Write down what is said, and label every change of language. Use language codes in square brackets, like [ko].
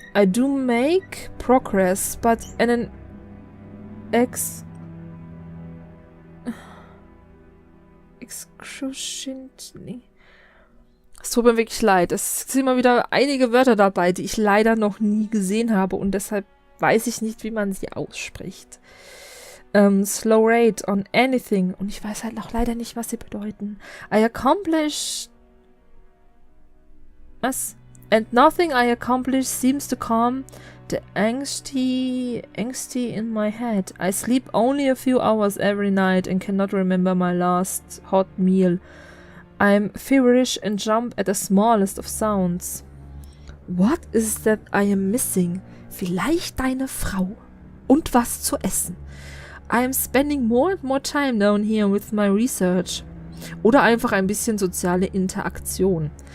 [en] I do make progress, but in an excruciatingly. [de] Es tut mir wirklich leid. Es sind immer wieder einige Wörter dabei, die ich leider noch nie gesehen habe und deshalb weiß ich nicht, wie man sie ausspricht. [en] Slow rate on anything. [de] Und ich weiß halt auch leider nicht, was sie bedeuten. [en] I accomplish... [de] Was? [en] And nothing I accomplish seems to calm the angsty in my head. I sleep only a few hours every night and cannot remember my last hot meal. I'm feverish and jump at the smallest of sounds. What is that I am missing? [de] Vielleicht deine Frau. Und was zu essen. [en] I am spending more and more time down here with my research. [de] Oder einfach ein bisschen soziale Interaktion.